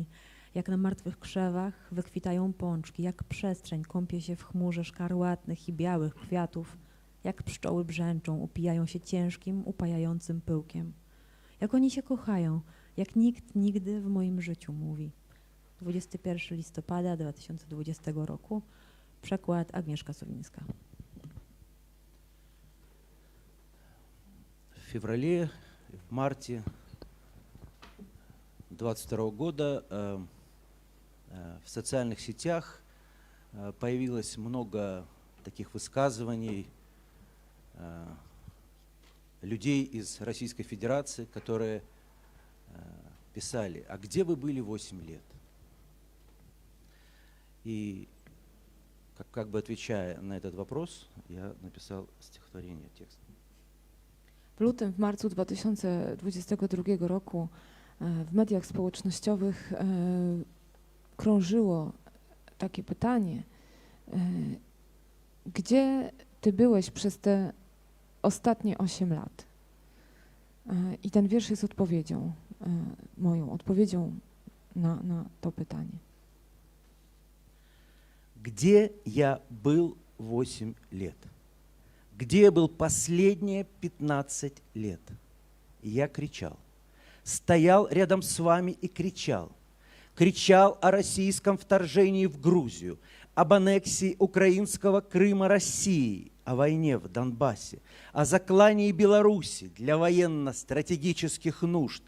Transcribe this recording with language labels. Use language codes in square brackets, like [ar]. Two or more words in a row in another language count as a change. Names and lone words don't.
[pl] Jak na martwych krzewach wykwitają pączki, jak przestrzeń kąpie się w chmurze szkarłatnych i białych kwiatów, jak pszczoły brzęczą, upijają się ciężkim, upajającym pyłkiem. Jak oni się kochają, jak nikt nigdy w moim życiu, mówi. 21 listopada 2020 roku. Przekład Agnieszka Sowińska. [ru] В феврале, в марте 22 года в социальных сетях появилось много таких высказываний людей из Российской Федерации, которые писали: «А где вы были 8 лет?» И как бы отвечая на этот вопрос, я написал стихотворение, текст. [pl] W lutym, w marcu 2022 roku w mediach społecznościowych krążyło takie pytanie: gdzie ty byłeś przez te ostatnie 8 lat? I ten wiersz jest odpowiedzią, moją odpowiedzią na to pytanie. [ru] Где я был 8 лет? Где я был последние 15 лет? Я кричал. Стоял рядом с вами и кричал. Кричал о российском вторжении в Грузию, об аннексии украинского Крыма России, о войне в Донбассе, о заклании Беларуси для военно-стратегических нужд.